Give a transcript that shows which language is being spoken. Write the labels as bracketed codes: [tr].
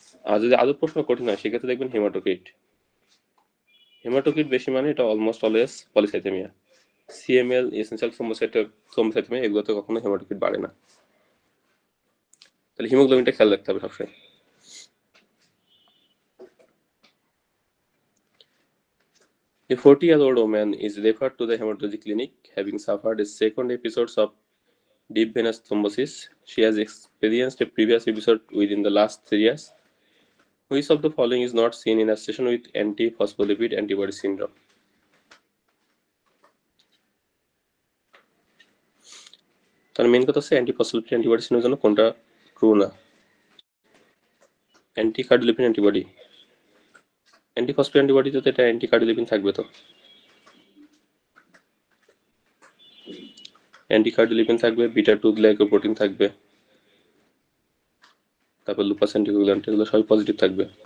[bn] আর যদি আদৌ প্রশ্ন কঠিন হয় সেক্ষেত্রে দেখবেন হেমাটোক্রিট। হেমাটোক্রিট বেশি মানে এটা almost always polycythaemia. CML, essential থ্রোম্বোসাইথেমিয়া এগুলোতে কখনো হেমাটোক্রিট বাড়ে না। তাহলে হিমোগ্লোবিনটা খেয়াল রাখতে হবে সবসময়। [en] A 40-year-old woman is referred to the hematology clinic having suffered a second episode of deep venous thrombosis. She has experienced a previous episode within the last 3 years. Which of the following is not seen in association with antiphospholipid antibody syndrome? [bn] তার main কথা হচ্ছে antiphospholipid antibody সিনের জন্য কোনটা true না। অ্যান্টিকার্ডিওলিপিন antibody, antiphospholipid অ্যান্টিবডিতে তো এটা অ্যান্টিকার্ডিওলিপিন থাকবে, তো অ্যান্টিকার্ডিওলিপিন থাকবে, বিটা 2 গ্লাইকোপ্রোটিন থাকবে, তারপর লুপাস অ্যান্টিকোগুল্যান্ট, এগুলো সবই পজিটিভ থাকবে।